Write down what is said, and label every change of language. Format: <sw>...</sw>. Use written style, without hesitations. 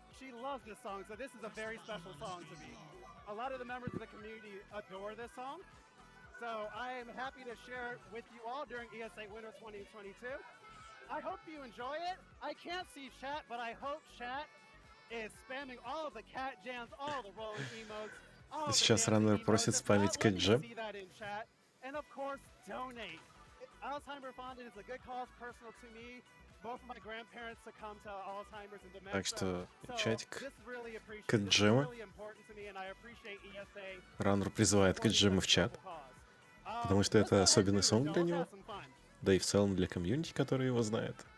<en>She loves this song, so this is a very special song to me. A lot of the members of the community adore this song, so I am happy to share it with you all during ESA Winter 2022. I hope you enjoy it. I can't see chat, but I hope chat is spamming all of the cat jams, all the rolling emotes.</en> <ru>Сейчас раннер просит спамить cat jam.</ru> <en>And of course, donate. Alzheimer's Foundation is a good cause personal to me. Both of my grandparents succumbed to Alzheimer's and dementia.</en> <ru>Так что чатик</ru> <en>This really appreciated. cat jam. Really important to me, and I appreciate ESA.</en> <ru>Раннер призывает cat jam в чат, потому что это особенный сон для него, да и в целом для комьюнити, который его знает.</ru>